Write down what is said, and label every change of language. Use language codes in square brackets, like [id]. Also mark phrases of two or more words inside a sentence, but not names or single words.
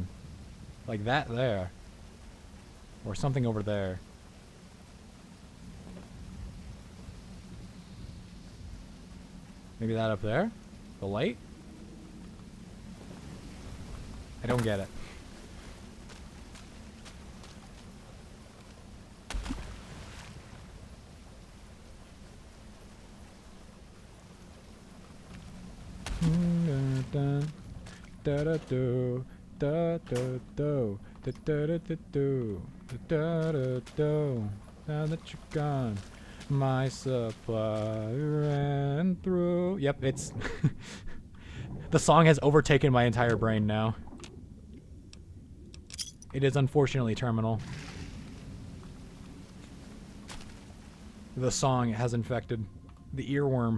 [en] Like that there. Or something over there. Maybe that up there? The light? I don't get it. Da da do da da do da da da da do da da do. Now that you're gone, my supply ran through. Yep, it's the song has overtaken my entire brain now. It is unfortunately terminal. The song has infected the earworm.